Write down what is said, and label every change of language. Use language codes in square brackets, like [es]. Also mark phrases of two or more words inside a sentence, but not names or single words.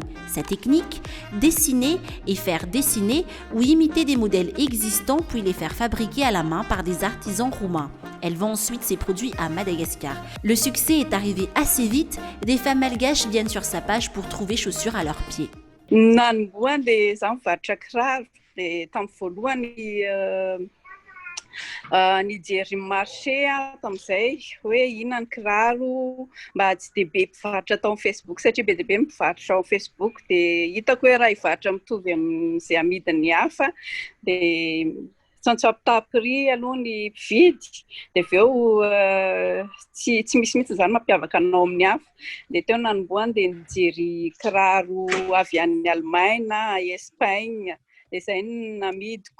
[fr] Sa technique, dessiner et faire dessiner ou imiter des modèles existants puis les faire fabriquer à la main par des artisans roumains. Elle vend ensuite ses produits à Madagascar. Le succès est arrivé assez vite, des femmes malgaches viennent sur sa page pour trouver chaussures à leurs pieds. [mg] Nijery marché tamin'izay hoe inona ny kiraro mba tsy dia be mpivarotra atao amin'ny Facebook satria be dia be mpivarotra ao Facebook dia hitako hoe raha hivarotra mitovy amin'izay amidiny hafa dia tsantsampitapy aloha ny mpividy dia avy eo tsy misy mihitsy izany mampiavaka anao amin'ny hafa dia teo nanomboany dia nijery kiraro avy any Allemagne na Espagne dia izay no namidiko.